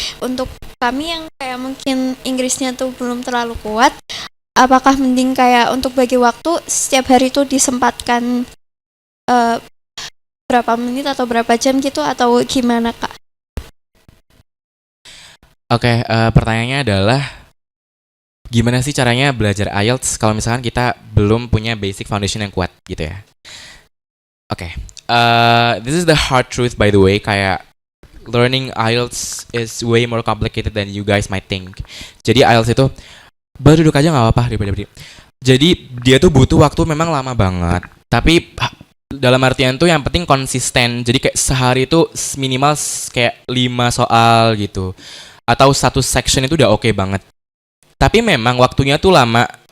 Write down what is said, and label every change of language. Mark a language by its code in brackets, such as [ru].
[id] Untuk kami yang kayak mungkin Inggrisnya tuh belum terlalu kuat, apakah mending kayak untuk bagi waktu setiap hari tuh disempatkan berapa menit atau berapa jam gitu, atau gimana Kak? Oke, pertanyaannya adalah gimana sih caranya belajar IELTS kalau misalkan kita belum punya [en] basic foundation [id] yang kuat gitu ya. [en] Oke, this is the hard truth by the way, kayak learning IELTS is way more complicated than you guys might think. [id] Jadi IELTS itu baru duduk aja nggak apa-apa daripada berdiri. Jadi dia tuh butuh waktu memang lama banget. Tapi dalam artian tuh yang penting konsisten. Jadi kayak sehari itu minimal kayak 5 soal gitu. Atau satu section itu udah oke banget. Tapi memang waktunya tuh lama.